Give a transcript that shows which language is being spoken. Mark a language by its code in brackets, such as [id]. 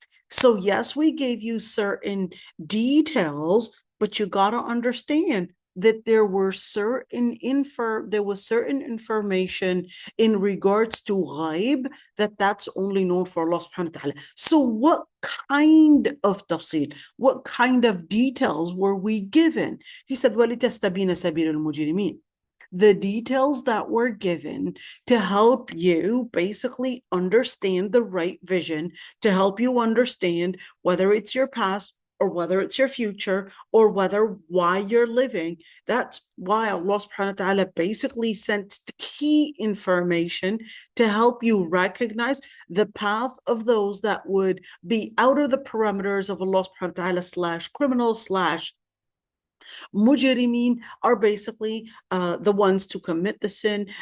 [en] So yes, we gave you certain details, but you got to understand that there was certain information in regards to ghaib that's only known for Allah subhanahu wa ta'ala. So what kind of tafsir, what kind of details were we given? He said, [ar] وَلِتَسْتَبِينَ سَبِيلُ الْمُجْرِمِينَ. [en] The details that were given to help you basically understand the right vision, to help you understand whether it's your past or whether it's your future, or why you're living. That's why Allah subhanahu wa ta'ala basically sent the key information to help you recognize the path of those that would be out of the parameters of Allah subhanahu wa ta'ala / criminals / mujrimeen are basically the ones to commit the sin,